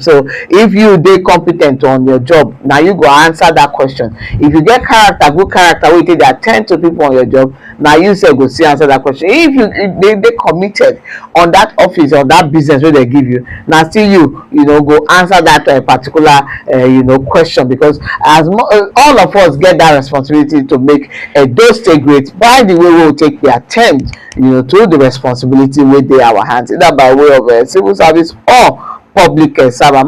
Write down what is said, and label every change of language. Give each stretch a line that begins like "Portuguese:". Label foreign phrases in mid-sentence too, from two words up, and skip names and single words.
Nigerian Pidgin: So if you dey competent on your job, na you go answer that question. If you get character, good character wey you take dey at ten d to people on your job, na you sef go still answer that question. If you dey committed on that office or that business wey dem give you, na still you go answer that particular question, because as all of us get that responsibility to make Edo State great by the way we will take the attempt to the responsibility wey dey our hands, either by way of civil service or public servant.